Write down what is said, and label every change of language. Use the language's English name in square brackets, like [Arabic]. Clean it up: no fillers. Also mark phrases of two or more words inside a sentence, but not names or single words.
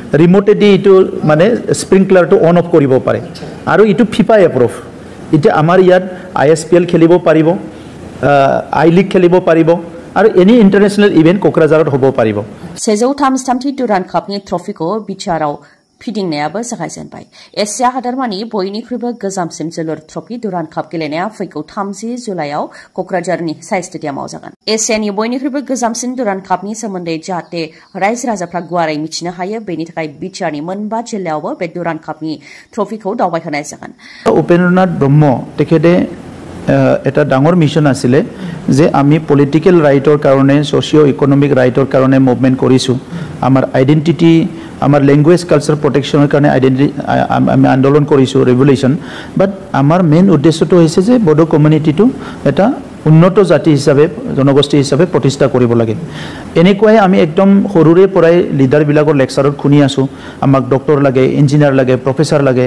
[Assamese] ৰিমোটেদি ইটো মানে স্প্ৰিংকলাৰটো [English] on off [Assamese] কৰিব পাৰে আৰু ইটো ফিফা এপ্ৰুভ এতিয়া আমাৰ ইয়াত ISPL খেলিব পাৰিব আই লিগ খেলিব পাৰিব আৰু [English] any international event [Assamese] কোকৰাঝাৰত হ'ব পাৰিব [Bodo] 133 दुरान कापनि ट्रफिखौ बिचाराव फिदिंनायाबो जागायजेनबाय एसिया हादरमानि बयनिख्रुइबो गोजामसिन जोलुर ट्रफि दुरान काप गेलेनाया फैगौ 30 जुलाइआव क'क्राझारनि साइ स्टेडियामाव जागोन एसियानि बयनिख्रुइबो गोजामसिन दुरान कापनि सोमोन्दै जाहाथे रायजो राजाफ्रा गुवारै मिथिनो हायो बेनि थाखाय बिटिआरनि मोनबा जिल्लायावबो बे दुरान कापनि ट्रफिखौ दावबायहोनाय जागोन उपेन्द्रनाथ ब्रह्म तेखेते [Assamese] এটা ডাঙৰ মিশন আছিলে যে আমি পলিটিক্যাল ৰাইটৰ কাৰণে সোশিও ইকোনমিক ৰাইটৰ কাৰণে মুভমেন্ট কৰিছো আমাৰ আইডেন্টিটি আমাৰ [English] language culture protection [Assamese] কাৰণে আইডেন্টিটি আমি আন্দোলন কৰিছো ৰেভলিউশন বাট আমাৰ মেইন উদ্দেশ্যটো হৈছে যে বড়ো কমিউনিটিটো এটা উন্নত জাতি হিচাপে জনগোষ্ঠী হিচাপে প্ৰতিষ্ঠা কৰিব লাগে এনেকুৱাই আমি একদম সৰুৰে পৰাই লিডাৰ বিলাকৰ লেকচাৰত শুনি আছো আমাক ডক্টৰ লাগে ইঞ্জিনিয়াৰ লাগে প্ৰফেসৰ লাগে